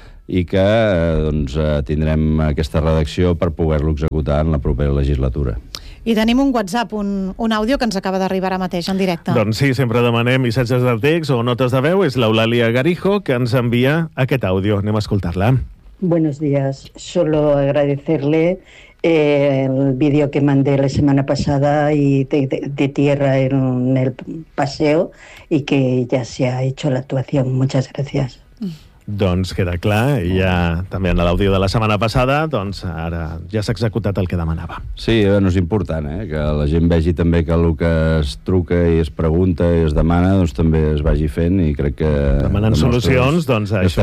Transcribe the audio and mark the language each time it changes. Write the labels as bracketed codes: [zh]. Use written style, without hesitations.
[ca] i que doncs, tindrem aquesta redacció per poder-lo executar en la propera legislatura. I tenim un WhatsApp, un àudio que ens acaba d'arribar ara mateix en directe. Doncs sí, sempre demanem missatges de text o notes de veu. És l'Eulàlia Garijo que ens envia aquest àudio. Anem a escoltar-la. [es] Buenos días. Solo agradecerle el vídeo que mandé la semana pasada y de tierra en el paseo y que ya se ha hecho la actuación. Muchas gracias. [ca] Doncs queda clar, i ja també en l'àudio de la setmana passada, doncs ara ja s'ha executat el que demanava. Sí, bueno, és important, que la gent vegi també que el que es truca i es pregunta i es demana, doncs també es vagi fent, i crec que... Demanant solucions, doncs això...